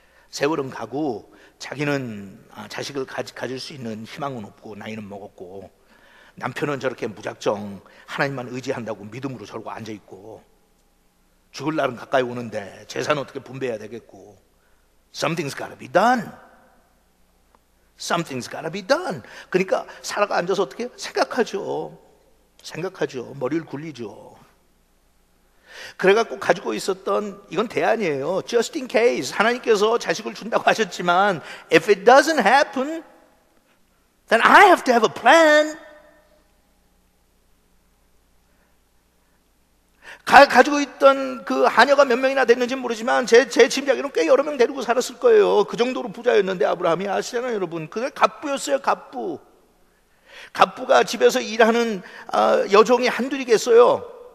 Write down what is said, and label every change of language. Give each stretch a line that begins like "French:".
Korean: 세월은 가고 자기는 자식을 가질 수 있는 희망은 없고 나이는 먹었고, 남편은 저렇게 무작정 하나님만 의지한다고 믿음으로 저러고 앉아있고, 죽을 날은 가까이 오는데 재산은 어떻게 분배해야 되겠고,
English: Something's gotta be done. Something's gotta be done.
Korean: 그러니까 사라가 앉아서 어떻게 생각하죠. 머리를 굴리죠. 그래갖고 가지고 있었던, 이건 대안이에요.
English: Just in case.
Korean: 하나님께서 자식을 준다고 하셨지만
English: If it doesn't happen, then I have to have a plan.
Korean: 가지고 있던 그 하녀가 몇 명이나 됐는지 모르지만 제 짐작에는 꽤 여러 명 데리고 살았을 거예요. 그 정도로 부자였는데 아브라함이, 아시잖아요 여러분. 그게 갑부였어요. 갑부가 집에서 일하는 여종이 한둘이겠어요?